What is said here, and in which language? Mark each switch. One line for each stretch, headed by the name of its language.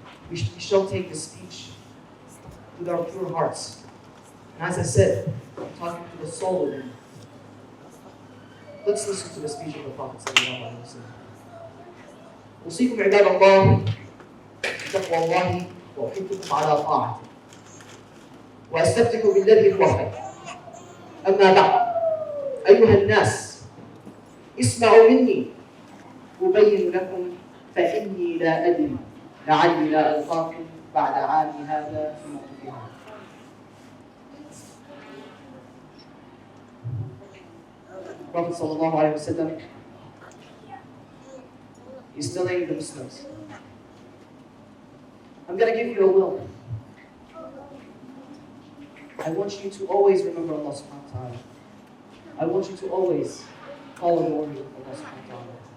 English: We shall take this speech with our pure hearts. And as I said, I'm talking to the soul within. Let's listen to the speech of the Prophet ﷺ.
Arabic: أوصيكم عباد الله بتقوى الله وأحثكم على طاعته وأستفتح بالذي هو خير. أما بعد أيها الناس اسمعوا مني أبين لكم فإني لا أدري لعلي لا ألقاكم بعد عامي هذا في موقفها.
English: Prophet sallallahu alaihi wasallam is telling the Muslims, I'm going to give you a will. I want you to always remember Allah subhanahu wa ta'ala. I want you to always follow the order of Allah subhanahu wa ta'ala.